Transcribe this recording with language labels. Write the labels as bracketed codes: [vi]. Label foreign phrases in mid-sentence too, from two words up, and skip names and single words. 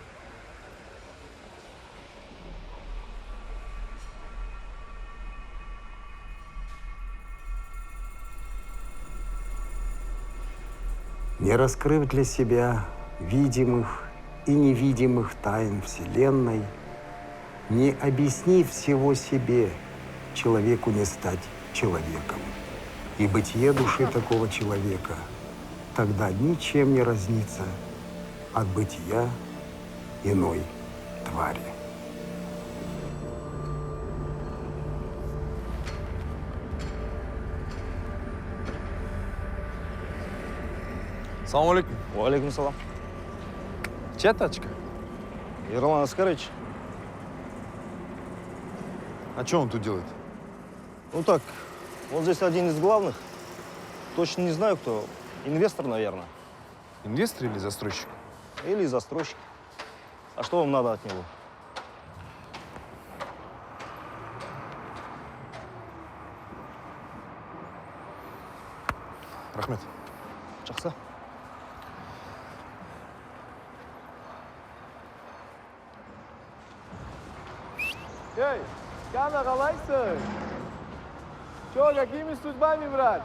[ru] Не раскрыв для себя видимых и невидимых тайн Вселенной, не объяснив всего себе, человеку не стать человеком. И бытие души такого человека тогда ничем не разнится от бытия иной твари. [ar] سلام عليكم. وعليكم سلام. [ru] Чья тачка? Ерлан Аскарович. А что он тут делает? Ну так, он здесь один из главных. Точно не знаю, кто. Инвестор, наверное. Инвестор или застройщик? Или застройщик. А что вам надо от него? [kk] Рахмет. Жақсы. Эй, Кана, қалайсың? [ru] Че, какими судьбами, брат?